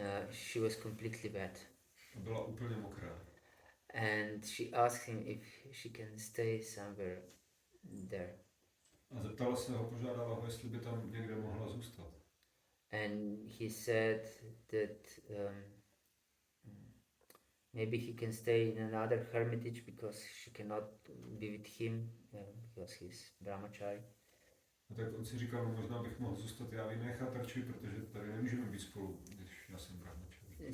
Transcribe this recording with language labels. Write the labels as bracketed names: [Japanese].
[English] She was completely wet. [Czech] A byla úplně mokrá. [English] And she asked him if she can stay somewhere there. [Czech] A zeptala se ho, požádala ho, jestli by tam někde mohla zůstat. [English] And he said that maybe he can stay in another hermitage because she cannot be with him because he's brahmachari. [Czech] A tak on si říkal, no možná bych mohl zůstat já v jiné chatrči, protože tady nemůžeme být spolu, když já jsem brahmachari.